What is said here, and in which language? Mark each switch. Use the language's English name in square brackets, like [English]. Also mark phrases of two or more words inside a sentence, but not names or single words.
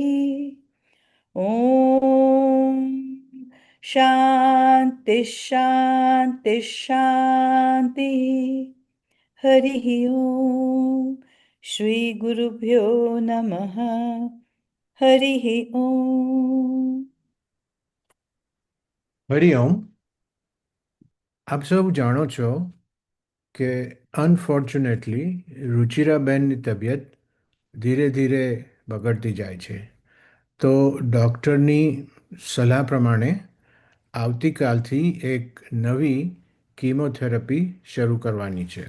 [Sanskrit] ॐ शान्ति शान्ति शान्तिः। हरिः ॐ श्रीगुरुभ्यो नमः। हरिः ॐ। [Gujarati] હરિઓમ. આપ સૌ જાણો છો કે અનફોર્ચ્યુનેટલી રુચિરાબેનની તબિયત ધીરે ધીરે બગડતી જાય છે. તો ડૉક્ટરની સલાહ પ્રમાણે આવતીકાલથી એક નવી કીમોથેરાપી શરૂ કરવાની છે.